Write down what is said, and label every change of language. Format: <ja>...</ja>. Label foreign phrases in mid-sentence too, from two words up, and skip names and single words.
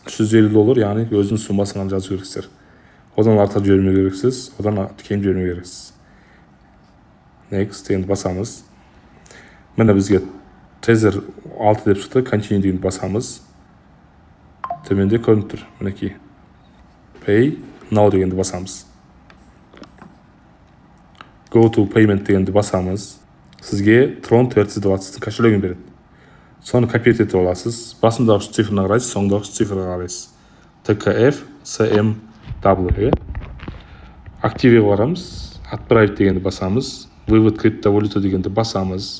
<kk>$350, яғни өзінің суммасын ғана жазу керексіздер. Одан артық жібермеу керексіз, одан кем жібермеу керексіз. Next дегенді басамыз. Міне бізге Tether 6 деп шықты. Continue дегенді басамыз. Төменде көрініп тұр. Мінекей.</kk> <en>Pay now</en> <kk>дегенді басамыз.</kk> <en>Go to payment</en> <kk>дегенді басамыз. Сізге Tron TRC20 кошелегін береді. Соны копировать етіп аласыз. Басындағы үш цифрына қарайсыз, соңындағы үш цифрға қарайсыз. TKF CMW. Активеге барамыз. Отправить дегенді басамыз.</kk> <ru>Вывод криптовалюта</ru> <kk>дегенді басамыз.</kk>